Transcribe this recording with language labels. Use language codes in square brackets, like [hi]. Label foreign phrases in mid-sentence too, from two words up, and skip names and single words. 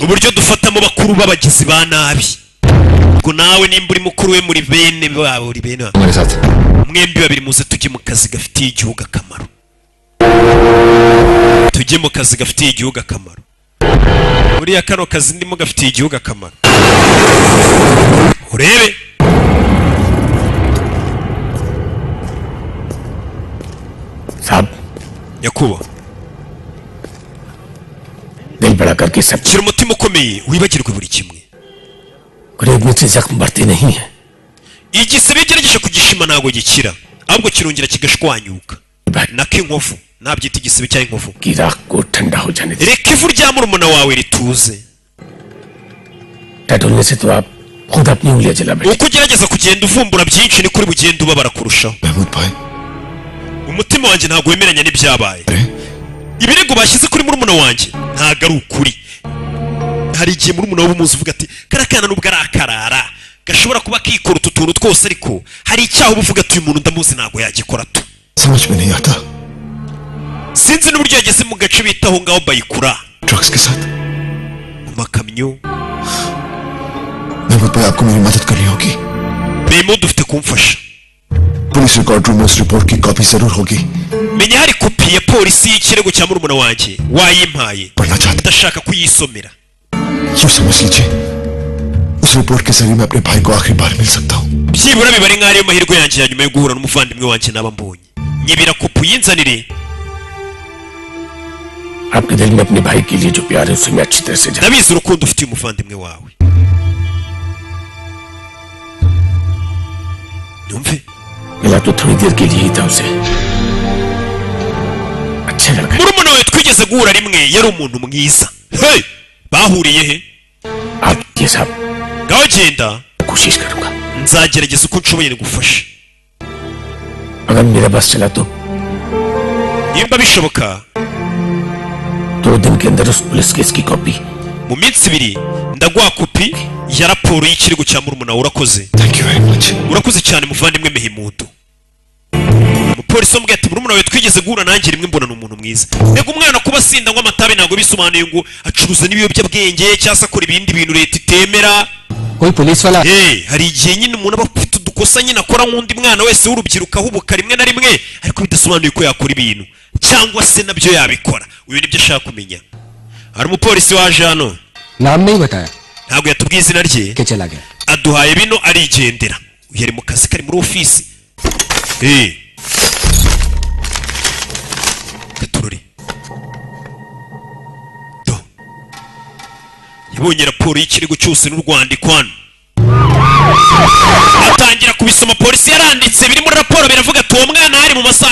[rw] uburyo dufatamo bakuru b'abagizi ba nabi ubwo nawe nimba uri mukuru we muri bene babo uri bene babo [hi] मेरे साथ [rw] mwembi babiri muze tujye mu kazi gafitiye igihugu akamaro tujye mu kazi gafitiye igihugu akamaro buriya kano kazi ndimo gafitiye igihugu akamaro urebe [hi] साहब [rw] nyakubahwa [hi] दिल बड़ा करके सब [rw] shyira umutima ukomeye wibagirwe buri kimwe [hi] गरीब से जख्म बढ़ते नहीं है [rw] igisebe gerageje kugishima ntabwo gikira ahubwo kirongera kigashwanyuka nako inkovu nabyita igisebe cyangwa inkovu [hi] कि राख को ठंडा हो जाने दे [rw] reka ivu rya murumuna wawe rituze [hi] टटोलने से तो आप खुद अपनी उंगलियां जला बैठे [rw] uko ugerageza kugenda uvumbura byinshi ni kuri bugenda ubabara kurushaho [hi] महमूद भाई [rw] umutima wanjye ntabwo wemeranya n'ibyabaye ibirego bashyize kuri murumuna wanjye ntabwo ari ukuri hari igihe murumuna we umuzi uvuga ati karakana nubwo ari akarara gashobora kuba kikora utu tuntu twose ariko hari icyaha uba uvuga ati uyu muntu ndamuzi ntabwo yagikora tu [hi] समझ में नहीं आता [rw] sinzi n'uburyo yageze mu gace bita aho ngaho bayikura [hi] ड्रग्स के साथ [rw] mu makamyo [hi] महमूद भाई आपको मेरी मदद करनी होगी [rw] remo dufite kumfasha [en] police record room [hi] में उस रिपोर्ट की कॉपी जरूर होगी [rw] menya hari kopi ya polisi y'ikirego cya murumuna wanjye wayimpaye [hi] पढ़ना चाहता [rw] ndashaka kuyisomera [hi] यूं समझ लीजिए उस रिपोर्ट के जरिए मैं अपने भाई को आखिरी बार मिल सकता हूँ [rw] byibura bibare nk'aho ariyo mahirwe yanjye ya nyuma yo guhura n'umuvandimwe wanjye naba mbonye nyibira kopi uyinzanire [hi] आपके दिल में अपने भाई के लिए जो प्यार है उसे मैं अच्छी तरह से जानता [rw] ndabizi urukundo ufitiye umuvandimwe wawe numve [hi] हूं। मिला तो थोड़ी देर के लिए ही था उसे अच्छा लगा [rw] murumuna wawe twigeze guhura rimwe yari umuntu mwiza hey bahuriye he [hi] आप ये साहब [rw] ngaho genda [hi] कोशिश करूंगा [rw] nzagerageza uko nshoboye ngufashe [hi] अगर मेरा बस चला तो [rw] nimba bishoboka [hi] 2 दिन के अंदर उस [en] police case [hi] की कॉपी [rw] mu minsi ibiri ndaguha kopi ya raporo y'ikirego cya murumuna wawe urakoze [en] thank you very much [rw] urakoze cyane muvandimwe mehimudu umupolisi wambwiye ati murumuna wawe twigeze guhura nanjye rimwe mbona ni umuntu mwiza mbega umwana kuba asinda ngo amatabi ntabwo bisobanuye ngo acuruza n'ibiyobyabwenge cyangwa se akora ibindi bintu leta itemera [hi] कोई पुलिस वाला [rw] hari igihe nyine umuntu aba afite udukosa nyine akora nk'undi mwana wese w'urubyiruko ahubuka rimwe na rimwe ariko bidasobanuye ko yakora ibintu cyangwa se nabyo yabikora uyu nibyo ashaka kumenya hari umupolisi waje hano [hi] नाम नहीं बताया [rw] ntabwo yatubwiye izina rye [hi] के चला गया [rw] aduhaye bino arigendera uyu ari mu kazi kari muri ofisi gaturore yabonye raporo y'ikirego cyose n'urwandiko hano atangira kubisoma polisi yaranditse biri muri raporo biravuga ati uwo mwana hari mu masaha